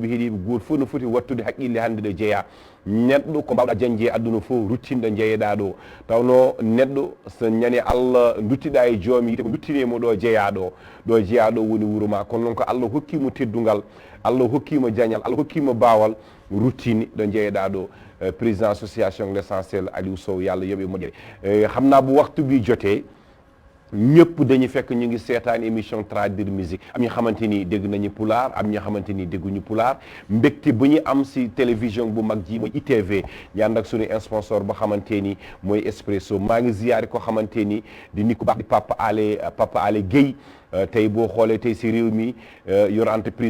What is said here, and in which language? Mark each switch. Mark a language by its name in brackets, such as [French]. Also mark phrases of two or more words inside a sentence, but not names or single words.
[Fula] heeɗiɓe goto foof no foti wattude haqqille hande ɗo jeeya neɗɗo ko mbawɗa jañde e aduna fof ruttinɗo jeeyeɗa ɗo tawno neɗɗo so ñani Allah duttiɗa e joomi yite ko duttinemo ɗo jeeyaɗo ɗo jeeyaɗo woni wuuro ma kono noon ko Allah hokkimo teddugal Allah hokkimo jañal Allah hokkimo bawal ruttini ɗo jeeyeɗa ɗo président association l'essentiel Aliou Sow yàlla yoɓe moƴƴere [Wolof] xam naa bu waxtu bi jotee ñëpp dañu fekk ñu ngi seetaan émission traduire musique am ñoo xamante ni dégg nañu pulaar am ñoo xamante ni dégguñu pulaar mbégte bu ñu am si télévision bu mag ji mooy ITV ñu ànd ak suñu sponsor ba xamante ni mooy Expresso maa ngi ziyaari ko xamante ni di nit ku baax di Papa Ale Guèye tey boo xoolee tey si réew mi yor entreprise